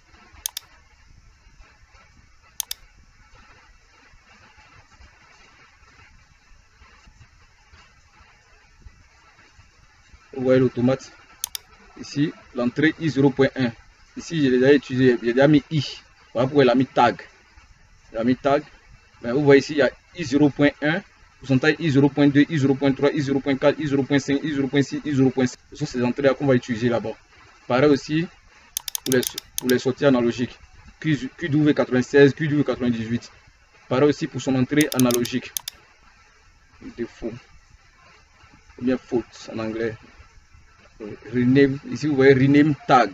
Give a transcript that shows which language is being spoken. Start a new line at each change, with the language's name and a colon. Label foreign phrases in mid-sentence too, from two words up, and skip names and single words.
French: Vous voyez l'automate. Ici, l'entrée I0.1. Ici, j'ai déjà utilisé, j'ai déjà mis I. Voilà pourquoi il a mis tag. Mais vous voyez ici, il y a I0.1, pourcentage I0.2, I0.3, I0.4, I0.5, I0.6, I0.7. Ce sont ces entrées-là qu'on va utiliser là-bas. Pareil aussi pour les sorties analogiques. QW96, QW98. Pareil aussi pour son entrée analogique. Défaut. Ou bien faute en anglais. Rename, ici vous voyez
English: rename tag.